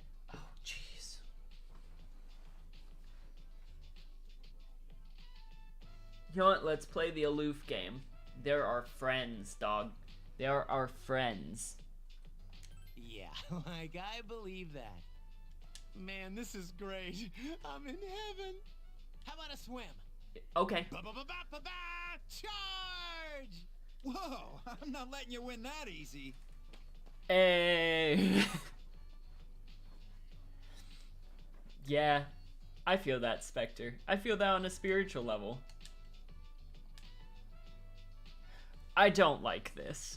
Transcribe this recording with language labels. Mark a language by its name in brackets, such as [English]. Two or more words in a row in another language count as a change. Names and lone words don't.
[English] Oh, jeez. You know what? Let's play the aloof game. They're our friends, dog. They are our friends. Yeah, like I believe that. Man, this is great. I'm in heaven. How about a swim? Okay. Ba-ba-ba-ba-ba-ba! Charge! Whoa, I'm not letting you win that easy. Hey. Yeah, I feel that, Spectre. I feel that on a spiritual level. I don't like this.